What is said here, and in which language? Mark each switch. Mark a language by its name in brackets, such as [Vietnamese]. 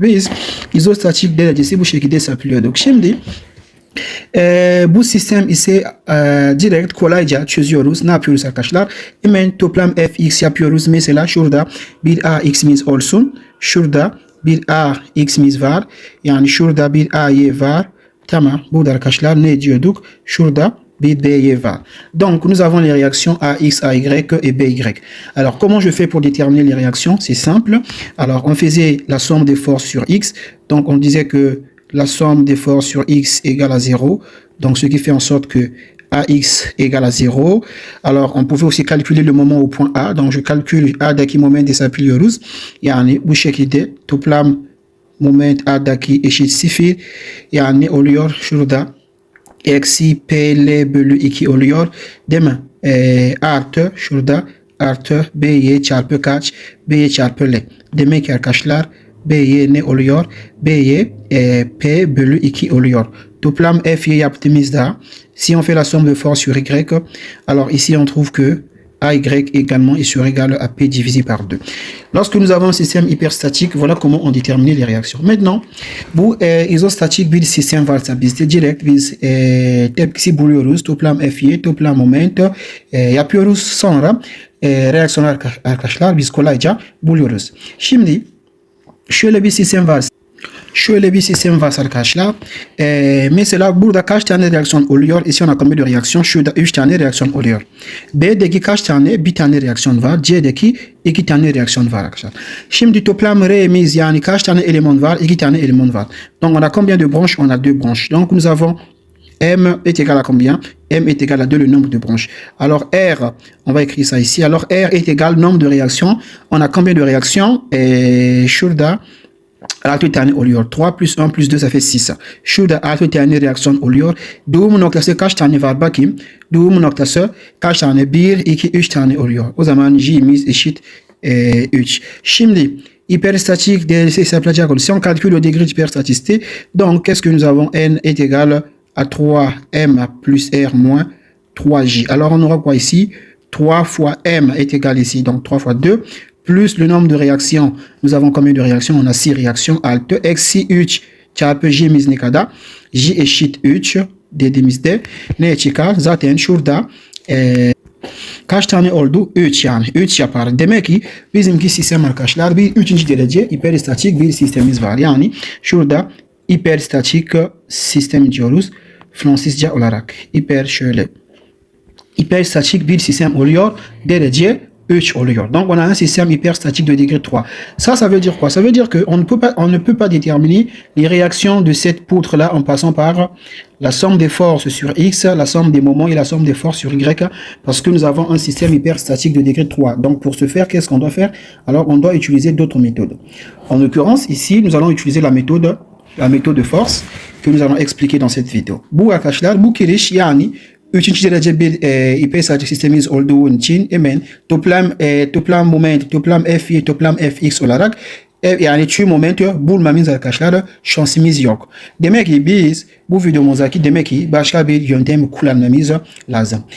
[Turkish] Biz izostatik derecesi bu şekilde hesaplıyorduk. Şimdi bu sistem ise direkt kolayca çözüyoruz. Ne yapıyoruz arkadaşlar? Hemen toplam fx yapıyoruz. Mesela şurada bir ax'imiz olsun. Şurada bir ax'imiz var. Yani şurada bir ay var. Tamam. Burada arkadaşlar ne diyorduk? Şurada bir by var. [French] Donc nous avons les réactions ax, ay et by. Alors comment je fais pour déterminer les réactions? C'est simple. Alors on faisait la somme des forces sur x. Donc on disait que la somme des forces sur x égale à 0. Donc, ce qui fait en sorte que AX égale à 0. Alors, on pouvait aussi calculer le moment au point A. Donc, je calcule [Turkish] A'daki moment hesaplıyoruz. Yani bu şekilde toplam moment A'daki eşit 0. Yani oluyor şurada eksi PL bölü 2 oluyor. Değil mi? Artı şurada artı BY çarpı kaç? BY çarpı L. Demek ki arkadaşlar B'ye ne oluyor? B'ye P bölü 2 oluyor. Toplam F'ye yaptığımızda [French] si on fait la somme de force sur Y, alors ici on trouve que AY également est sur égal à P divisé par 2. Lorsque nous avons un système hyperstatique, voilà comment on détermine les réactions. Maintenant, [Turkish] bu izostatik bir sistem varsa bizde direkt biz tepkisi buluyoruz. Toplam F'ye, toplam moment yapıyoruz. Sonra reaksiyonlar arkadaşlar biz kolayca buluyoruz. Şimdi şöyle bir sistem var. Şöyle bir sistem var arkadaşlar. Mesela burada kaç tane reaksiyon oluyor? [French] Ici on a combien de reaksiyon? [Turkish] Şurada 3 tane reaksiyon oluyor. B'deki kaç tane? Bir tane reaksiyon var. C'deki 2 tane reaksiyon var arkadaşlar. Şimdi toplam R'miz yani kaç tane eleman var? 2 tane eleman var. [French] Donc on a combien de branches? On a 2 branches. Donc nous avons M est égal à combien? M est égal à 2, le nombre de branches. Alors R, on va écrire ça ici. Alors R est égal au nombre de réactions. On a combien de réactions? [Turkish] Şurada 6 tane oluyor. [French] 3 plus 1 plus 2 ça fait 6. [Turkish] Şurada 6 tane reaksiyon oluyor. Doğum noktası kaç tane var bakayım. Doğum noktası kaç tane? 1, 2, 3 tane oluyor. O zaman J'miz eşit 3. Şimdi hyperstatique DLC hesaplayacak olursak, [French] si on calcule le degré d'hyperstaticité, donc qu'est-ce que nous avons? N est égal à 3M plus R moins 3J. Alors on aura quoi ici? 3 fois M est égal ici, donc 3 fois 2, plus le nombre de réactions. Nous avons combien de réactions? On a 6 réactions. [Turkish] Alt eksi 3 çarpı J'miz ne kadar? J eşit 3 dediğimizde ne çıkar? Zaten şurada kaç tane oldu? 3 yani. 3 yapar. Demek ki bizimki sistem arkadaşlar bir 3. derece hiperstatik bir sistemimiz var. Yani şurada hiperstatik sistem diyoruz. Fransızca olarak. Hiper hyperstatique bir sistem oluyor. Derece 3 oluyor. [French] Donc on a un système hyperstatique de degré 3. Ça veut dire quoi? Ça veut dire qu'on ne peut pas déterminer les réactions de cette poutre-là en passant par la somme des forces sur X, la somme des moments et la somme des forces sur Y, parce que nous avons un système hyperstatique de degré 3. Donc pour ce faire, qu'est-ce qu'on doit faire? Alors on doit utiliser d'autres méthodes. En l'occurrence, ici, nous allons utiliser la méthode de force que nous allons expliquer dans cette vidéo. [Turkish] Bu arkadaşlar, bu kiriş yani 3. derece bir hiperstatik sistemimiz olduğu için hemen toplam moment, toplam F'i, toplam Fx olarak yani tüm momenti bulmamız arkadaşlar şansımız yok. Demek ki biz bu videomuzdaki demek ki başka bir yöntem kullanmamız lazım.